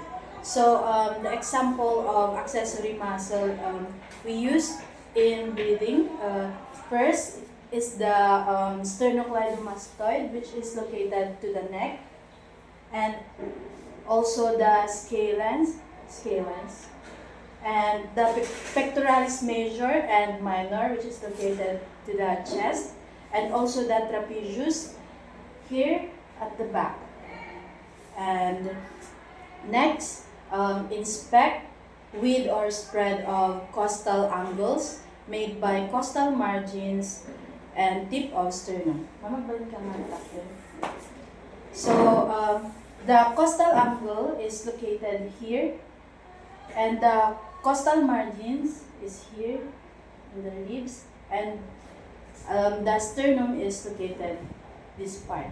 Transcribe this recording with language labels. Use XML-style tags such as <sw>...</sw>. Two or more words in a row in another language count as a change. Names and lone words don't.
<en>So the example of accessory muscle we use in breathing, first is the sternocleidomastoid, which is located to the neck, and also the scalens, and the pectoralis major and minor, which is located to the chest, and also the trapezius here at the back. And next, inspect width or spread of costal angles made by costal margins and tip of sternum. Mamagbalin ka nga natin. So, the costal angle is located here, and the costal margins is here in the ribs, and the sternum is located this part.</en>